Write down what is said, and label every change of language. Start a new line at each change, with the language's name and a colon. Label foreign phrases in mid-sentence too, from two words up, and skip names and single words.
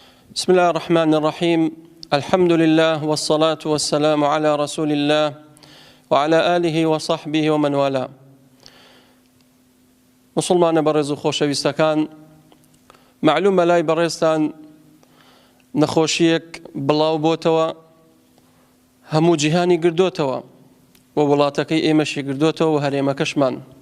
Arabic: بسم الله الرحمن الرحيم. الحمد لله والصلاة والسلام على رسول الله وعلى آله وصحبه ومن والاه.
Central Kurdish: مسلمان برز خوشویستەکان، معلومە لای بەڕێزتان نەخۆشیەک بڵاو بۆتەوە، هەموو جیهانی گردووەتەوە و وڵاتەکەی ئێمەشی گردووەتەوە و هەرێمەکەشمان.